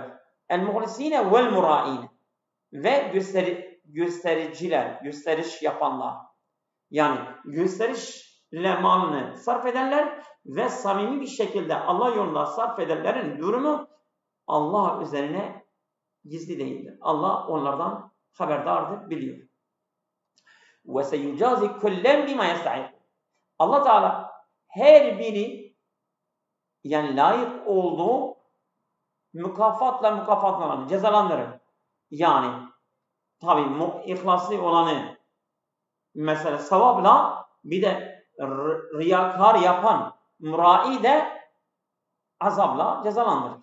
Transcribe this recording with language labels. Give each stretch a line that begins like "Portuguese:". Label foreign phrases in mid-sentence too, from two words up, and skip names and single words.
Arabic: المخلصين والمرائين.
Turkish: Ve göstericiler, gösteriş yapanlar. Yani gösterişle malını sarf edenler ve samimi bir şekilde Allah yolunda sarf edenlerin durumu Allah üzerine gizli değildir. Allah onlardan haberdardır, biliyor.
Arabic: وَسَيُجَازِ كُلًّا بِمَا يَسْتَحِقُّ.
Turkish: Allah Teala her biri yani layık olduğu mükafatla mükafatlanır, cezalandırır. Yani tabi ihlaslı olanı mesela sevapla bir de riyakar yapan mürai de azabla cezalandırır.